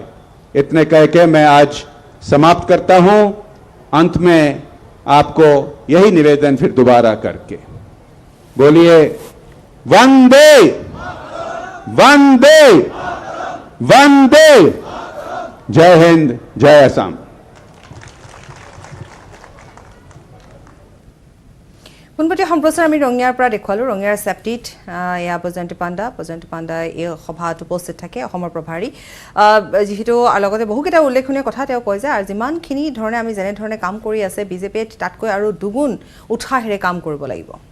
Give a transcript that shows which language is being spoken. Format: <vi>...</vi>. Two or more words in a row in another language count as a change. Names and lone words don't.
<hi>इतने कह के मैं आज समाप्त करता हूं। अंत में आपको यही निवेदन फिर दोबारा करके बोलिए, वंदे वंदे वंदे, जय हिंद, जय असम।</hi> <as>পোনপটীয়া সম্প্ৰচাৰ আমি ৰঙিয়াৰ পৰা দেখুৱালোঁ। ৰঙিয়াৰ চেপ্টিত এয়া বৈজয়ন্তী পাণ্ডা এই সভাত উপস্থিত থাকে, অসমৰ প্ৰভাৰী। যিহেতু লগতে বহুকেইটা উল্লেখনীয় কথা তেওঁ কয় যে আৰু যিমানখিনি ধৰণে আমি যেনেধৰণে কাম কৰি আছে বিজেপিয়ে তাতকৈ আৰু দুগুণ উৎসাহেৰে কাম কৰিব লাগিব।</as>